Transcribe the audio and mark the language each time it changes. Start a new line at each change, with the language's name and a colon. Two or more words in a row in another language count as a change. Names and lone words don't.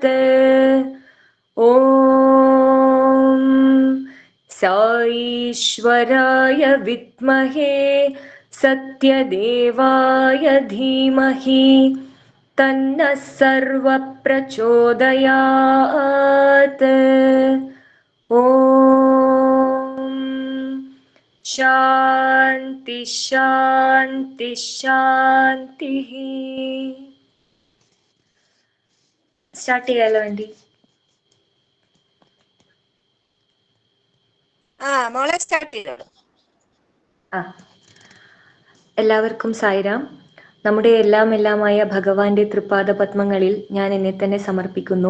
Sanskrit: ॐ ईश्वराय विद्महे सत्यदेवाय धीमहि तन्नः सर्वः प्रचोदयात्। ॐ शान्ति शान्ति शान्तिः.
Malayalam: സ്റ്റാർട്ട് ചെയ്യാലോ ആൻറ്റി? മോളെ സ്റ്റാർട്ട് ചെയ്തോളൂ. എല്ലാവർക്കും സായിരാം. നമ്മുടെ എല്ലാമായ ഭഗവാന്റെ തൃപ്പാദ പത്മങ്ങളിൽ ഞാൻ എന്നെ തന്നെ സമർപ്പിക്കുന്നു.